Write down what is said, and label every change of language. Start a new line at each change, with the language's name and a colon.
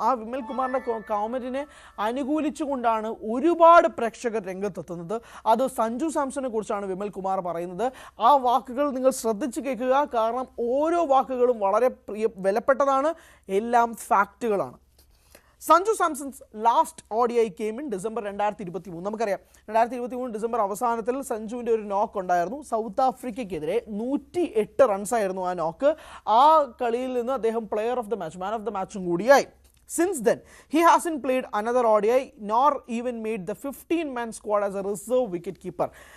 Malayalam: ആ വിമൽ കുമാറിൻ്റെ കമൻറ്റിനെ അനുകൂലിച്ചുകൊണ്ടാണ് ഒരുപാട് പ്രേക്ഷകർ രംഗത്തെത്തുന്നത്. അത് സഞ്ജു സാംസണിനെ കുറിച്ചാണ് വിമൽ കുമാർ പറയുന്നത്. ആ വാക്കുകൾ നിങ്ങൾ ശ്രദ്ധിച്ച് കേൾക്കുക. കാരണം ഓരോ വാക്കുകളും വളരെ വിലപ്പെട്ടതാണ്, എല്ലാം ഫാക്റ്റുകളാണ്.
English: Sanju Samson's last ODI came in December 2023.
Malayalam: നമുക്കറിയാം 2023 ഡിസംബർ അവസാനത്തിൽ സഞ്ജുവിൻ്റെ ഒരു നോക്ക് ഉണ്ടായിരുന്നു. സൗത്ത് ആഫ്രിക്കയ്ക്കെതിരെ 108 റൺസായിരുന്നു ആ നോക്ക്. ആ കളിയിൽ നിന്ന് അദ്ദേഹം player of the match, man of the മാച്ചും കൂടിയായി.
English: Since then, he hasn't played another ODI nor even made the 15-man squad as a reserve wicket keeper.